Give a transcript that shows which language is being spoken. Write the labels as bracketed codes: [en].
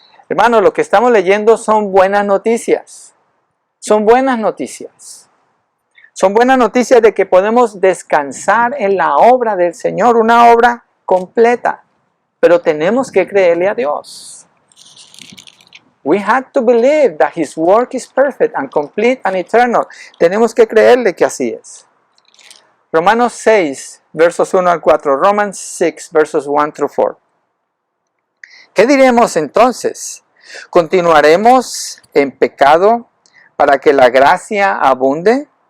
[es] Hermanos, lo que estamos leyendo son buenas noticias. Son buenas noticias. Son buenas noticias de que podemos descansar en la obra del Señor, una obra completa. Pero tenemos que creerle a Dios. [en] We have to believe that His work is perfect and complete and eternal. [es] Tenemos que creerle que así es. Romanos 6, versos 1-4. Romans 6, versos 1-4. ¿Qué diremos entonces? ¿Continuaremos en pecado para que la gracia abunde?